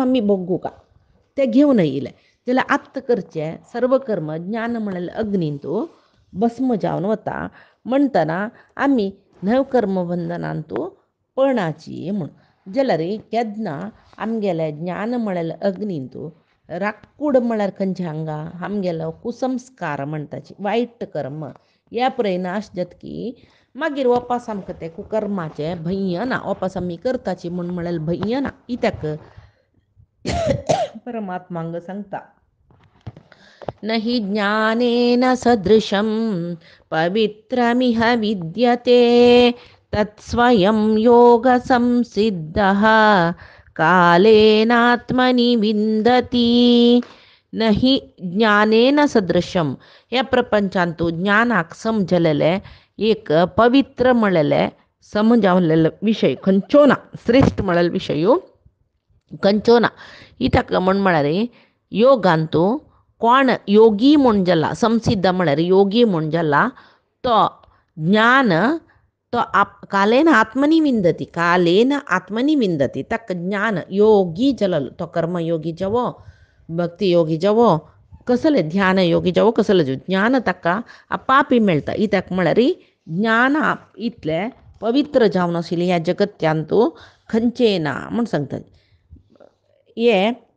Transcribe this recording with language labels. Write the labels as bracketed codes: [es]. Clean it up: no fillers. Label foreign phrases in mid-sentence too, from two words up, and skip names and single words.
[kok] आमी भोगू का ते घेवन येयले जाल्यार आत्त करचे सर्व कर्म ज्ञान म्हळ्यार अग्नींत भस्म जावन वता म्हणटना आमी न्हव कर्मबंधनांतू पळणाची म्हूण जाल्यार केन्ना आमगेले ज्ञान म्हळ्यार अग्नींतू राकूड म्हळ्यार खंयचे हांगा आमगेलो कुसंस्कार म्हणटाची वायट कर्म ह्या पुराय नाश जातकी मागीर वपास आमकां ते कुकर्माचे भंय ना वपास आमी करताची म्हळ्यार भंय ना कित्याक परमात्मांग सांगता [sa] न हि ज्ञानेन सदृशं पवित्रमिह विद्यते तत्स्वयं योगसंसिद्धः कालेनात्मनि विन्दति न हि ज्ञानेन सदृशम [kok] ह्या प्रपंचांतू ज्ञानाक समजलेले एक पवित्र म्हळेले समजावलेलो विशय खंयचो ना श्रेष्ठ म्हळेलो विशयो खंयचो ना कित्याक म्हळ्यार योगांतू कोण योगी म्हूण जाला संसिद्ध म्हळ्यार योगी म्हूण जाला तो ज्ञान तो [sa] कालेन आत्मनी विंदती कालेन आत्मनी विंदती [kok] ताका ज्ञान योगी जालो तो कर्मयोगी जावो भक्ती योगी जावो कसले ध्यान योगी जावो कसले ज्ञान ताका आपापी मेळटा कित्याक म्हळ्यार ज्ञान इतले पवित्र जावन आशिल्ले ह्या जगत्यांतू खंयचे ना म्हूण सांगतात हे